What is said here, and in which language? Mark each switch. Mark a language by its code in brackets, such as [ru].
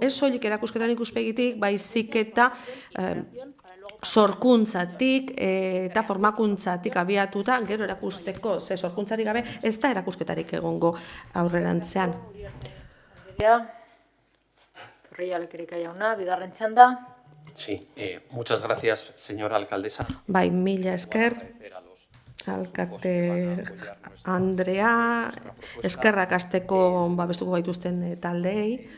[eu] Ez soilik erakusketan ikuspegitik, baizik eta sorkuntzatik eta formakuntzatik abiatuta, gero erakusteko, ze sorkuntzarik gabe ez da erakusketarik egongo aurrerantzean. Zorrilla Lekerika jauna, bigarren txanda. [es] Sí, muchas gracias, señora alcaldesa. [eu] Bai, mila esker, alkate Andrea, eskerrak asteko babestuko gaituzten taldeei.